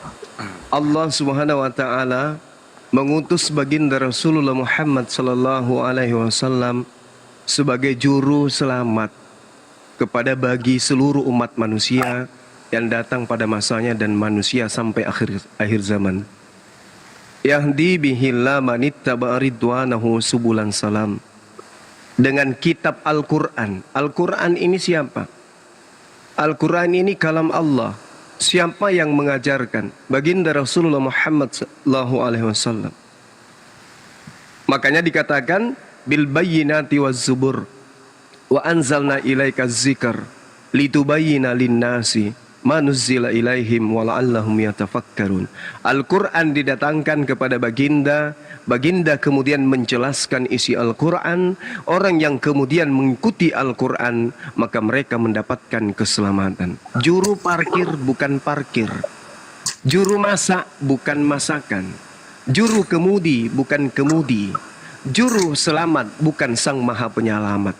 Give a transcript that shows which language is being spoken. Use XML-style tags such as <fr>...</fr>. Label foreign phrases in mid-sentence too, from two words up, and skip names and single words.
<id>Allah Subhanahu wa taala mengutus baginda Rasulullah Muhammad</id> <ar>صلى الله عليه وسلم</ar> <id>sebagai juru selamat kepada bagi seluruh umat manusia yang datang pada masanya dan manusia sampai akhir zaman.</id> <ar>يهدي به الله من اتبع رضوانه سبل السلام.</ar> <id>Dengan kitab Al-Qur'an. Al-Qur'an ini siapa? Al-Qur'an ini kalam Allah. Siapa yang mengajarkan? Baginda Rasulullah Muhammad</id> <ar>صلى الله عليه وسلم.</ar> <id>Makanya dikatakan</id> <ar>بالبينات والزبر وأنزلنا إليك الذكر لتبين للناس ما نزل إليهم ولعلهم يتفكرون.</ar> <id>Al-Quran didatangkan kepada baginda, baginda kemudian menjelaskan isi Al-Quran. Orang yang kemudian mengikuti Al-Quran, maka mereka mendapatkan keselamatan. Juru parkir bukan parkir, juru masak bukan masakan, juru kemudi bukan kemudi, juru selamat bukan sang maha penyelamat.</id>